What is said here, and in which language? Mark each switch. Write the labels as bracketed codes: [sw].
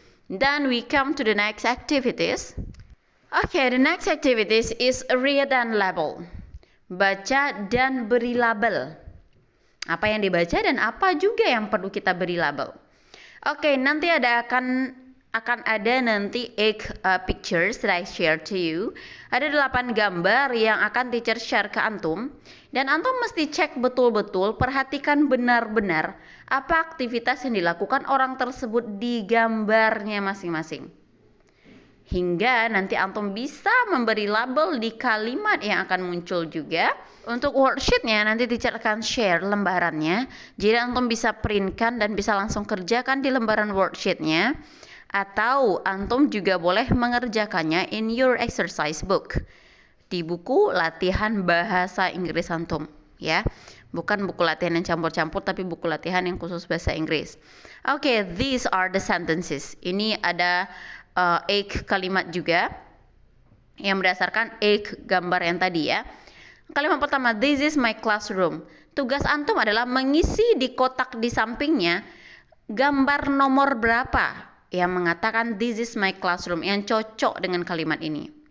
[en] Then we come to the next activities. Okay, the next activities is read and label. [id] Baca dan beri label. Apa yang dibaca dan apa juga yang perlu kita beri label. [en] Okay, [id] nanti akan ada nanti [en] 8 pictures that I share to you. [id] Ada 8 gambar yang akan teacher share ke antum. Dan antum mesti cek betul-betul, perhatikan benar-benar apa aktivitas yang dilakukan orang tersebut di gambarnya masing-masing. Hingga nanti antum bisa memberi label di kalimat yang akan muncul juga. Untuk worksheetnya nanti teacher akan share lembarannya. Jadi antum bisa printkan dan bisa langsung kerjakan di lembaran worksheetnya. Atau antum juga boleh mengerjakannya [en] in your exercise book. [id] Di buku latihan bahasa Inggris antum. Ya, bukan buku latihan yang campur-campur, tapi buku latihan yang khusus bahasa Inggris. Okay, [en] these are the sentences. [id] Ini ada 8 kalimat juga yang berdasarkan 8 gambar yang tadi ya. Kalimat pertama, [en] this is my classroom. [id] Tugas antum adalah mengisi di kotak di sampingnya gambar nomor berapa yang mengatakan [en] this is my classroom, [id] yang cocok dengan kalimat ini.